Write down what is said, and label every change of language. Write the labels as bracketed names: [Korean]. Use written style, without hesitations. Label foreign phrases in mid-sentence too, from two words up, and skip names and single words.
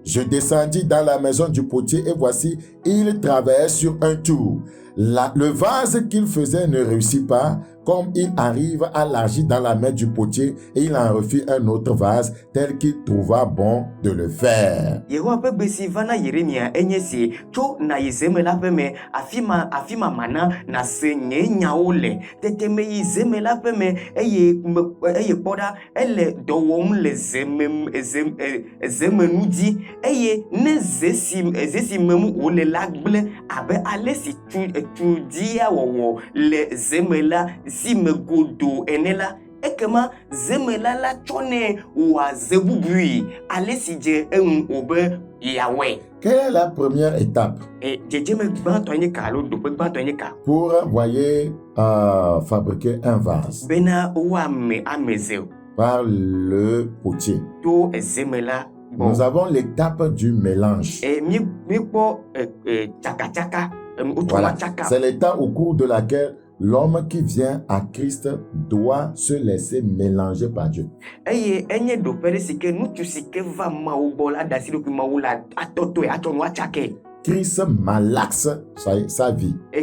[French] Je descendis dans la maison du potier et voici, il travaillait sur un tour. Le vase qu'il faisait ne réussit pas, comme il arrive à l'argile dans la main du potier et il en refit un autre vase tel qu'il trouva bon de le faire. [Ewe] Yehowa ƒe gbe si va na Yeremia enye si tso na yi zeme la ƒe me afi ma mana na se nye nyawo le tete me yi zeme la ƒe me eye kpɔ ɖa ele dɔ wɔm le zemenu dzi eye ne ze si mem wole la gble abe ale si tudia wɔwɔ le zeme la si me godo ene la ekema zemela la tsɔnɛ wòaze bubui ale si dze eŋu wobe yawɔe. [French] Quelle est la première étape? [Ewe] Dzedzeme gbãtɔ nye ka alo ɖoƒe gbãtɔ nye ka? [French] Pour, voyez, fabriquer un vase. [Ewe] Bena woame ze [French] par le potier. [Ewe] to zemela. [French] Nous avons l'étape du mélange. Voilà. C'est l'étape au cours de laquelle l'homme qui vient à Christ doit se laisser mélanger par Dieu. Christ malaxe sa vie.